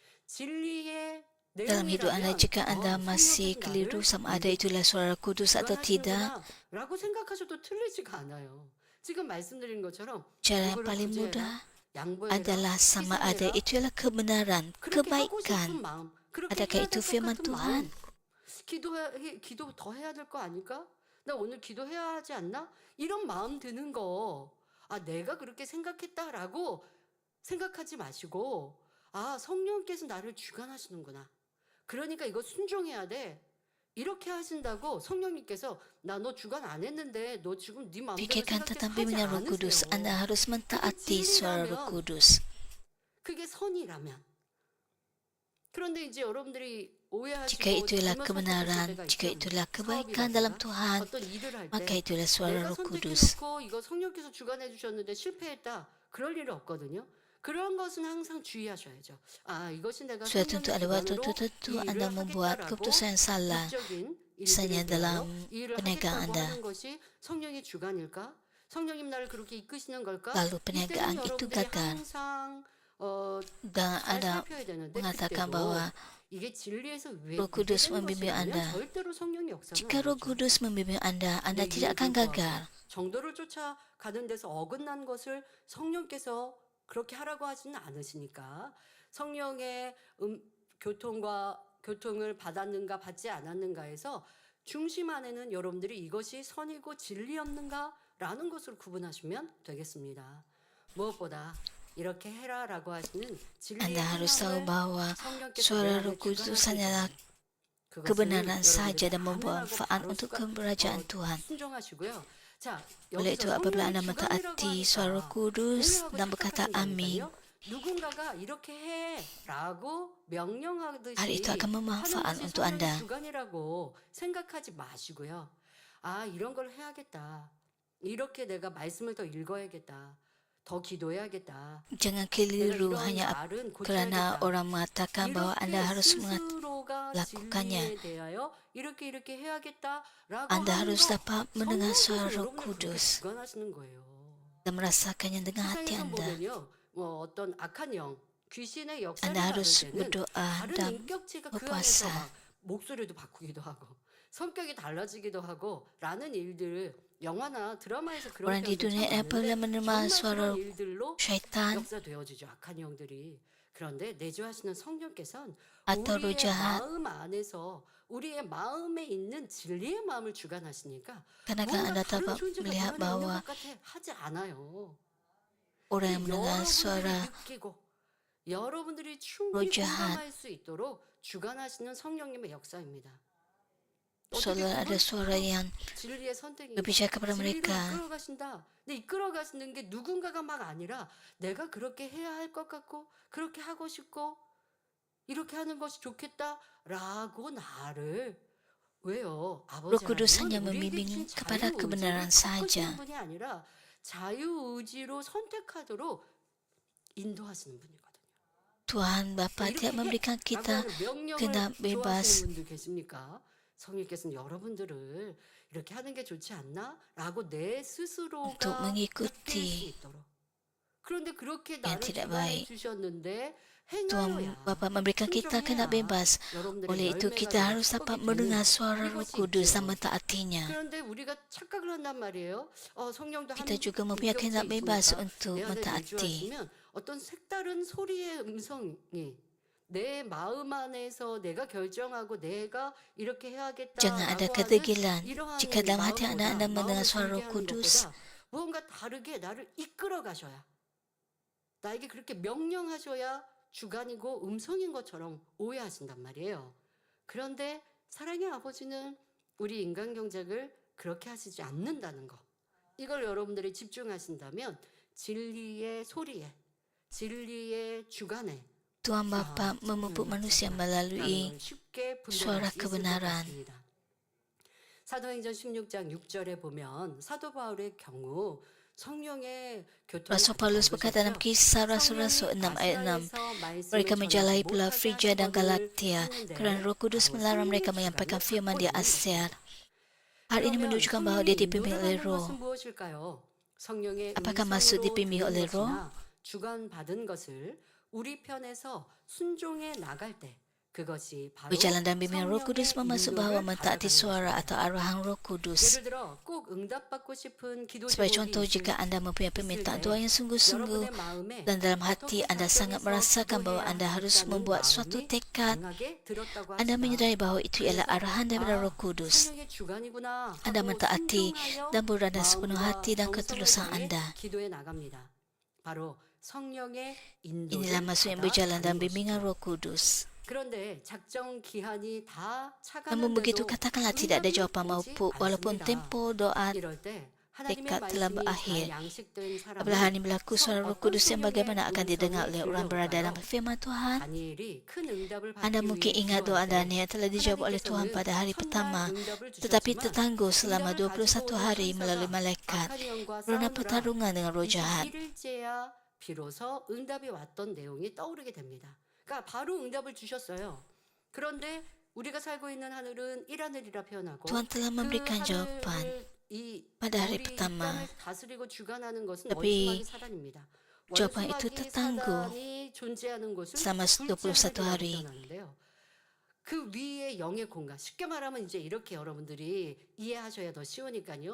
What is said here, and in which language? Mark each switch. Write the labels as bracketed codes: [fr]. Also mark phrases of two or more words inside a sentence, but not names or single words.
[ko] 진리의 [ms] Dalam hidup Anda, [ko] 내용이라면 [ms] jika Anda masih [ko] 성령께서 [ms] keliru [ko] 나를 [ms] sama ada itulah suara kudus atau tidak, [ko] 라고 생각하셔도 틀리지가 않아요. 지금 말씀드린 것처럼 [ms] cara yang [ko] 누구를 [ms] paling [ko] 구제해라, [ms] mudah [ko] 양보해라, [ms] adalah sama ada [ko] 희생해라. [ms] itu ialah kebenaran, [ko] 그렇게 하고 싶은 [ms] kebaikan. [ko] 마음, 그렇게 [ms] Adakah [ko] 해야 [ms] itu [ko] 될 것 [ms] firman [ko] 같은 [ms] Tuhan? [ko] 마음. 기도 더 해야 될 거 아닐까? 나 오늘 기도해야 하지 않나? 이런 마음 드는 거. 아, 내가 그렇게 생각했다라고 생각하지 마시고, 아, 성령께서 나를 주관하시는구나. 그러니까 이거 순종해야 돼. 이렇게 하신다고 성령님께서 나 너 주관 안 했는데 너 지금 네 마음대로 [ms] Pikirkan [ko] 생각해서 [ms] tentang [ko] 하지 [ms] bimbingan Roh Kudus. [ko] 않으세요. [ms] Anda harus mentaati suara Roh Kudus. [ko] 그게 선이라면. 그런데 이제 여러분들이 오해하시고 [ms] Jika itulah [ko] 잘못 [ms] kebenaran, [ko] 선택하실 때가 [ms] jika [ko] 있죠. [ms] itulah kebaikan [ko] 사업이라든가 [ms] dalam Tuhan, [ko] 어떤 일을 할 [ms] maka [ko] 때 [ms] itulah suara [ko] 내가 [ms] Roh Kudus. [ko] 선택해놓고 이거 성령께서 주관해 주셨는데 실패했다. 그럴 일은 없거든요. 그런 것은 항상 주의하셔야죠. 아, 이것이 내가 [ms] Sudah tentu [ko] 성령의 [ms] ada waktu [ko] 주관으로 [ms] tertentu [ko] 이 [ms] Anda [ko] 일을 [ms] membuat [ko] 하겠다라고 [ms] keputusan yang salah. [ko] 극적인 [ms] Misalnya [ko] 일들을 위하여 [ms] dalam [ko] 이 일을 [ms] perniagaan [ko] 하겠다고 [ms] Anda. [ko] 하는 것이 성령의 주관일까? 성령님 나를 그렇게 이끄시는 걸까? [ms] Lalu [ko] 이때는 [ms] perniagaan itu [ko] 여러분들이 [ms] gagal. [ko] 항상 [ms] Dan [ko] 잘 [ms] Anda [ko] 살펴야 되는데 [ms] mengatakan [ko] 그때도 [ms] bahwa [ko] 이게 진리에서 왜 [ms] Roh Kudus [ko] 되는 [ms] membimbing [ko] 것이냐면 [ms] Anda. [ko] 절대로 성령의 역사는 [ms] jika Roh [ko] 아니죠. [ms] Kudus membimbing Anda [ko] 내 [ms] tidak [ko] 이익을 [ms] akan [ko] 구하고 [ms] gagal. [ko] 정도를 쫓아가는 데서 어긋난 것을 성령께서 그렇게 하라고 하지는 않으시니까 성령의 교통을 받았는가 받지 않았는가에서 중심 안에는 여러분들이 이것이 선이고 진리였는가라는 것을 구분하시면 되겠습니다. 무엇보다 이렇게 해라라고 하시는 진리의 [ms] Anda harus tahu [ko] 하나님을 [ms] bahwa [ko] 성령께서 [ms] suara [ko] 내 [ms] Roh [ko] 안에 [ms] Kudus [ko] 주관하실 [ms] hanyalah [ko] 때 그것을 [ms] kebenaran [ko] 여러분들이 [ms] saja dan membawa [ko] 아멘하고 [ms] manfaat [ko] 바로 [ms] untuk kerajaan Tuhan. [ko] 순종하시고요. 자, [ms] Oleh itu [ko] 여기서 [ms] apabila [ko] 성령의 [ms] Anda [ko] 주관이라고 [ms] mentaati suara Roh [ko] 하니까 [ms] Kudus [ko] 오해하고 [ms] dan berkata [ko] 착각하는 게 [ms] amin, [ko] 아니라요. 누군가가 이렇게 해라고 명령하듯이 [ms] hal itu akan [ko] 하는 [ms] bermanfaat [ko] 것이 [ms] untuk [ko] 성령의 [ms] Anda. [ko] 주관이라고 생각하지 마시고요. 아, 이런 걸 해야겠다. 이렇게 내가 말씀을 더 읽어야겠다. 더 기도해야겠다. [ms] Jangan [ko] 내가 [ms] keliru [ko] 이런 [ms] hanya [ko] 말은 [ms] kerana [ko] 고쳐야겠다. [ms] orang mengatakan bahwa Anda [ko] 이렇게 [ms] harus [ko] 스스로가 [ms] melakukannya. [ko] 진리에 대하여 이렇게 해야겠다라고 [ms] Anda [ko] 하는 [ms] harus [ko] 거 [ms] dapat mendengar suara [ko] 성령께서 [ms] Roh [ko] 여러분을 그렇게 [ms] Kudus [ko] 주관하시는 거예요. [ms] dan merasakannya dengan hati [ko] 세상에서 [ms] Anda. [ko] 보면요, 뭐 어떤 악한 영, 귀신의 역사를 [ms] Anda [ko] 받을 [ms] harus [ko] 때는 [ms] berdoa [ko] 다른 [ms] dan [ko] 인격체가 그 안에서 [ms] berpuasa. [ko] 막 목소리도 바꾸기도 하고 성격이 달라지기도 하고 라는 일들을 영화나 드라마에서 그런 [ms] Orang di [ko] 표현들 참 [ms] dunia apabila [ko] 많은데 [ms] menerima [ko] 정말 [ms] suara [ko] 그런 일들로 [ms] syaitan, [ko] 역사되어지죠. 악한 영들이. 그런데 내주하시는 성령께서는 [ms] atau roh [ko] 우리의 [ms] jahat. [ko] 마음 안에서 우리의 마음에 있는 진리의 마음을 주관하시니까 [ms] Karena kan [ko] 뭔가 [ms] Anda [ko] 다른 [ms] dapat [ko] 존재가 [ms] melihat [ko] 내 안에 있는 [ms] bahwa [ko] 것 같아 하지 않아요. [ms] orang yang mendengar [ko] 여러분들이 [ms] suara [ko] 느끼고 여러분들이 충분히 [ms] roh jahat, [ko] 공감할 수 있도록 주관하시는 성령님의 역사입니다. 어떻게 [ms] seolah ada [ko] 그걸 [ms] suara yang [ko] 진리의 선택이 [ms] berbicara kepada [ko] 진리로 [ms] mereka. [ko] 이끌어가신다. 근데 이끌어가시는 게 누군가가 막 아니라 내가 그렇게 해야 할 것 같고 그렇게 하고 싶고 이렇게 하는 것이 좋겠다라고 나를 왜요? [ms] Roh [ko] 아버지 [ms] Kudus [ko] 하나님은 [ms] hanya [ko] 우리에게 [ms] membimbing [ko] 주신 [ms] kepada [ko] 자유의지를 [ms] kebenaran [ko] 바꾸시는 [ms] saja. [ko] 분이 아니라 자유의지로 선택하도록 인도하시는 분이거든요. [ms] Tuhan Bapa [ko] 이렇게 [ms] tidak memberikan [ko] 라고 [ms] kita [ko] 하는 명령을 [ms] kehendak bebas [ko] 좋아하시는 분들 계십니까? 성령께서는 여러분들을 이렇게 하는 게 좋지 않나? 라고 내 [ms] untuk [ko] 스스로가 느낄 수 [ms] mengikuti [ko] 있도록. 그런데 그렇게 [ms] yang [ko] 나를 [ms] tidak [ko] 주관해 [ms] baik. [ko] 주셨는데 [ms] Tuhan [ko] 행하여야 [ms] Bapa memberikan kita kehendak bebas. [ko] 여러분들의 [ms] Oleh itu [ko] 열매가 [ms] kita harus [ko] 되는 [ms] dapat [ko] 축복이 [ms] mendengar [ko] 되는 [ms] suara Roh [ko] 이것이 [ms] Kudus [ko] 있죠. dan mentaatinya. 그런데 우리가 착각을 한단 말이에요. 성령도 [ms] Kita [ko] 한 [ms] juga mempunyai kehendak bebas [ko] 인격체 [ms] untuk [ko] 있으니까 내 안에 [ms] mentaati. [ko] 내주하시면 어떤 색다른 소리의 음성이 내 마음 안에서 내가 결정하고 내가 이렇게 [ms] Jangan ada [ko] 해야겠다라고 [ms] kata [ko] 하는 [ms] gilan. [ko] 이러한 [ms] Jika dalam hati [ko] 마음보다 [ms] anda [ko] 마음을 [ms] mendengar suara [ko] 들게 [ms] Roh [ko] 하는 [ms] Kudus, [ko] 것보다 무언가 다르게 나를 이끌어 가셔야 나에게 그렇게 명령하셔야 주관이고 음성인 것처럼 오해하신단 말이에요. 그런데 사랑의 아버지는 우리 인간 경작을 그렇게 하시지 않는다는 거. 이걸 여러분들이 집중하신다면 진리의 소리에, 진리의 주관에 [ms] Tuhan Bapa memupuk manusia melalui [ko] 걸 쉽게 분별할 [ms] suara [ko] 수 있을 것 [ms] kebenaran. [ko] 같습니다. 사도행전 16장 6절에 보면 사도 바울의 경우 성령의 교통을 [ms] Rasul Paulus berkata dalam kisah Rasul-Rasul 6 ayat 6, mereka menjalahi pula Frigia dan Galatia kerana Roh Kudus melarang mereka menyampaikan firman di Asia. Hal ini menunjukkan bahawa dia dipimpin oleh Roh. Apakah maksud dipimpin oleh Roh? [ko] 주관받은 것을 우리 편에서 순종해 나갈 때 그것이 바로 [ms] Berjalan dan bimbingan Roh Kudus [ko] 성령의 [ms] bermaksud [ko] 인도를 [ms] bahawa mentaati [ko] 받아가는 [ms] suara [ko] 것입니다. [ms] atau arahan Roh Kudus. [ko] 예를 들어 꼭 응답받고 싶은 기도 [ms] Sebagai [ko] 제목이 [ms] contoh, jika anda mempunyai permintaan doa yang sungguh-sungguh [ko] 여러분의 마음에 [ms] dan dalam hati [ko] 어떻게 [ms] anda sangat [ko] 작정해서 [ms] merasakan bahawa [ko] 기도해야 [ms] anda harus [ko] 하겠다는 [ms] membuat suatu [ko] 마음이 [ms] tekad, [ko] 강하게 들었다고 [ms] anda [ko] 하시다. [ms] menyadari bahawa itu ialah arahan daripada Roh Kudus. [ko] 성령의 주관이구나 [ms] Anda [ko] 하고 [ms] mentaati [ko] 순종하여 [ms] dan berada sepenuh [ko] 마음과 [ms] hati dan [ko] 정성을 [ms] ketulusan [ko] 다해 [ms] anda. [ko] 기도에 나갑니다. 바로 성령의 [ms] Inilah [ko] 인도를 [ms] maksud yang [ko] 받아 [ms] berjalan dan [ko] 가는 [ms] bimbingan [ko] 것이죠. [ms] Roh Kudus. [ko] 그런데 작정 기한이 다 [ms] Namun begitu, [ko] 차가는데도 [ms] katakanlah tidak ada [ko] 응답이 [ms] jawapan [ko] 오지 [ms] maupun walaupun [ko] 않습니다. [ms] tempoh doa [ko] 이럴 때 하나님의 [ms] tekad telah [ko] 말씀이 [ms] berakhir. [ko] 다 양식된 사람은 [ms] Apabila hal ini berlaku, suara Roh Kudus yang bagaimana akan didengar oleh orang berada dalam firman Tuhan? [ko] 다니엘이 큰 응답을 [ms] Anda [ko] 받기 [ms] mungkin [ko] 위해 [ms] ingat doa [ko] 기도할 때 [ms] Daniel telah dijawab oleh Tuhan pada hari pertama, tetapi tertangguh selama 21 hari melalui malaikat kerana pertarungan dengan roh jahat. [ko] 21일째야 비로소 응답이 왔던 내용이 떠오르게 됩니다. 그러니까 바로 응답을 주셨어요. 그런데 우리가 살고 있는 하늘은 일하늘이라 표현하고 [ms] Tuhan telah memberikan jawapan pada hari pertama. [ko] 다스리고 주관하는 것은 [ms] Tapi [ko] 원수마귀 사단입니다. [ms] jawapan itu [ko] 원수마귀 [ms] tertangguh [ko] 사단이 존재하는 곳을 [ms] selama 21 hari. [ko] 표현하는데요. 그 위에 영의 공간, 쉽게 말하면 이제 이렇게 여러분들이 이해하셔야 더 쉬우니까요.